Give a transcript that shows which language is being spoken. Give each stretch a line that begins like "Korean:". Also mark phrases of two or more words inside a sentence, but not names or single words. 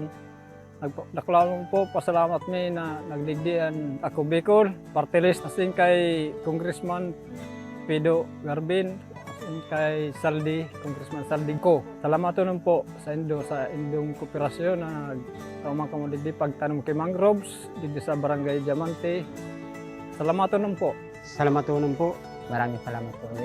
Bikol: Nakulawang po, pasalamat mi na nagdigdian Ako Bicol, Party List, nasin kay Congressman Pido Garbin, nasin kay Saldi, Congressman Saldi ko. Salamat po sa indong kooperasyon na nagtamang kamo digdi pagtanom kay mangroves, digdi sa Barangay Diamante. Salamat po. Salamat po.
Filipino: Maraming salamat po ulit.